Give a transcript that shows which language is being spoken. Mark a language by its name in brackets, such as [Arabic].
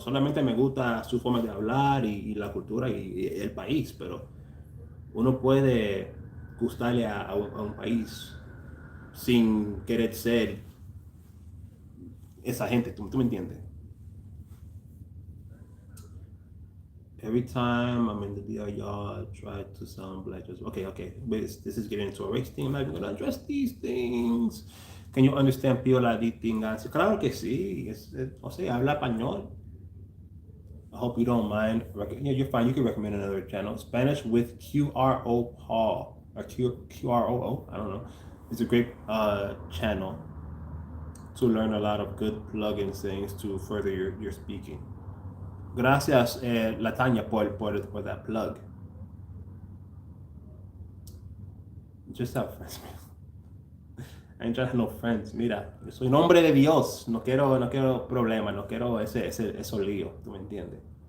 [Spanish] Solamente me gusta su forma de hablar y la cultura y el país. Pero uno puede gustarle a un país sin querer ser esa gente, ¿tú me entiendes? [English] Every time I'm in the DR, y'all try to sound black. Okay. But this is getting into a race thing. I'm not even going to address these things. Can you understand Piola Tingas? [Spanish] Claro que sí. O sea, habla español. [English] I hope you don't mind. Yeah, you're fine. You can recommend another channel. Spanish with QRO Paul. Or QROO. I don't know. It's a great channel to learn a lot of good plugin things to further your speaking. [Spanish] Gracias, Latanya, por [English] that plug. Just have friends. I ain't trying to have no friends. [Spanish] Mira, yo soy un hombre de Dios. No quiero problemas, no quiero esos líos. ¿Tú me entiendes?